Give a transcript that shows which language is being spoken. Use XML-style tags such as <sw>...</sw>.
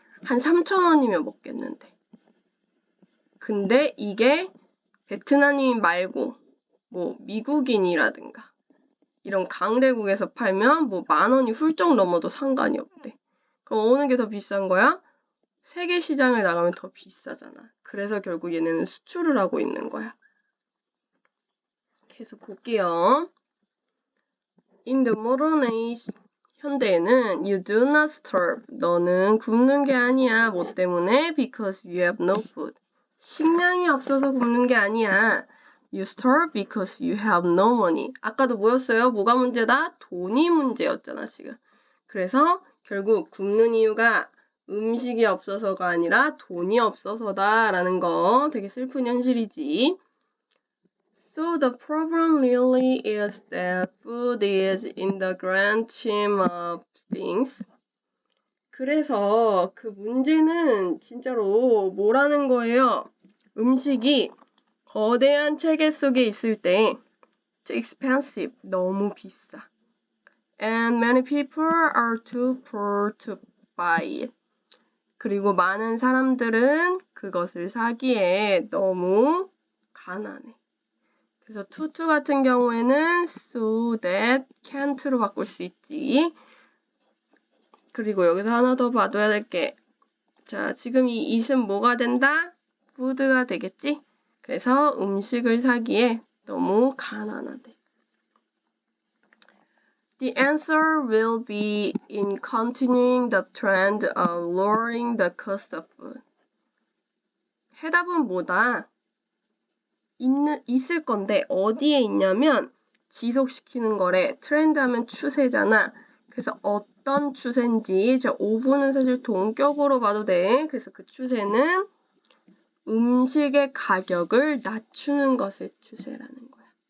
<ko>한 3,000원이면 먹겠는데. 근데 이게 베트남인 말고 뭐 미국인이라든가 이런 강대국에서 팔면 뭐 10,000원이 훌쩍 넘어도 상관이 없대. 그럼 어느 게 더 비싼 거야? 세계 시장에 나가면 더 비싸잖아. 그래서 결국 얘네는 수출을 하고 있는 거야. 계속 볼게요.</ko> <en>In the modern age,</en> <ko>현대에는</ko> <en>you do not starve.</en> <ko>너는 굶는 게 아니야. 뭐 때문에?</ko> <en>Because you have no food.</en> <ko>식량이 없어서 굶는 게 아니야.</ko> <en>You starve because you have no money.</en> <ko>아까도 뭐였어요? 뭐가 문제다? 돈이 문제였잖아, 지금. 그래서 결국 굶는 이유가 음식이 없어서가 아니라 돈이 없어서다 라는 거 되게 슬픈 현실이지.</ko> <en>So the problem really is that food is in the grand scheme of things.</en> <ko>그래서 그 문제는 진짜로 뭐라는 거예요? 음식이 거대한 체계 속에 있을 때</ko> <en>too expensive,</en> <ko>너무 비싸.</ko> <en>And many people are too poor to buy it.</en> <ko>그리고 많은 사람들은 그것을 사기에 너무 가난해. 그래서 to 같은 경우에는</ko> <en>so that can't</en> <ko>로 바꿀 수 있지. 그리고 여기서 하나 더 봐둬야 될 게, 자, 지금 이 it은 뭐가 된다? food가 되겠지? 그래서 음식을 사기에 너무 가난하대.</ko> <en>The answer will be in continuing the trend of lowering the cost of food.</en> <ko>해답은 뭐다? 있을 건데 어디에 있냐면 지속시키는 거래. 트렌드 하면 추세잖아. 그래서 어떤 추세인지 자 5분은 사실 동격으로 봐도 돼. 그래서 그 추세는 음식의 가격을 낮추는 것의 추세라는 거야.</ko>